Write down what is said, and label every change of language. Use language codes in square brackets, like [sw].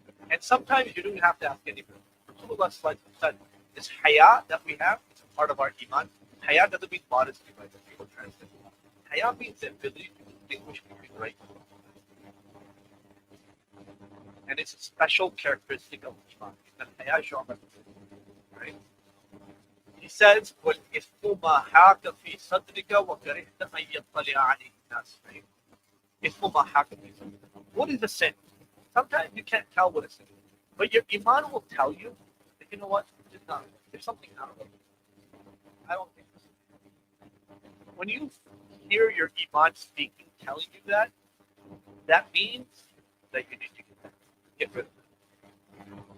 [en] And sometimes you don't have to ask anybody. Rasulullah said, this haya that we have is a part of our iman. Haya doesn't mean modesty, by the people translate. Haya means the ability to distinguish between right and wrong. And it's a special characteristic of iman. The haya shu'bah, right? [ar] He says, وَالْإِثْمُ مَا حَاكَ فِي صَدْرِكَ وَكَرِهْتَ أَنْ يَطَّلِعَ عَلَيْهِ النَّاسُ. [en] Right? [ar] إِثْمُ مَا حَاكَ فِي صَدْرِكَ. [en] What is a sin? Sometimes you can't tell what a sin is. But your iman will tell you that, you know what, it's not. There's something out of it. I don't think this is. When you hear your iman speaking, telling you that, that means that you need to get rid of it.